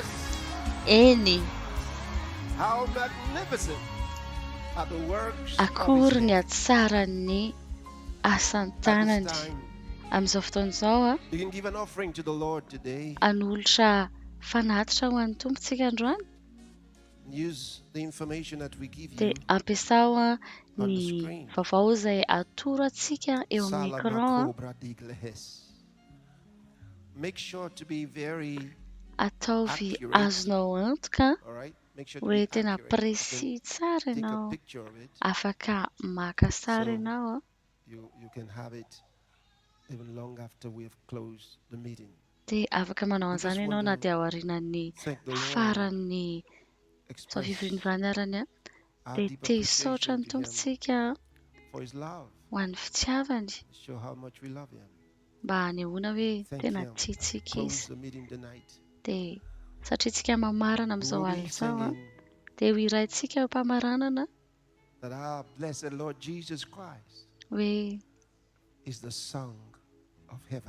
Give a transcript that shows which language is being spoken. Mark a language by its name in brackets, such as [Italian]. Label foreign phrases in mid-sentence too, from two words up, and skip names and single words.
[Malagasy] Eny. [English] How magnificent are the works [Malagasy] Akory ny atsarany asan-tanany. Amin'izao fotoan'izao [English] You can give an offering to the Lord today. [Malagasy] Anolotra fanatitra ho an'ny tompontsika androany. [English] Use the information that we give you. [Malagasy] Dia ampiasao ny vaovao izay atoro antsika eo amin'ny écran. [English] Make sure to be very [Malagasy] ataovy azonao antoka hoe tena précis tsara ianao, afaka maka sary ianao. [English] You can have it even long after we have closed the meeting. [Malagasy] Dia afaka manao an'izany ianao na dia ao aorianan'ny faran'ny fivoriana arany dia te hisaotra ny tompontsika [English] For his love. [Malagasy] ho an'ny fitiavany, [English] Show how much we love him. [Malagasy] mba hanehoana hoe tena tiantsika izy. Dia satria tsika mamarana amin'izao alina izao dia ho iraintsika eo am-pamaranana [English] That our blessed Lord Jesus Christ [Malagasy] hoe [English] is the song of heaven.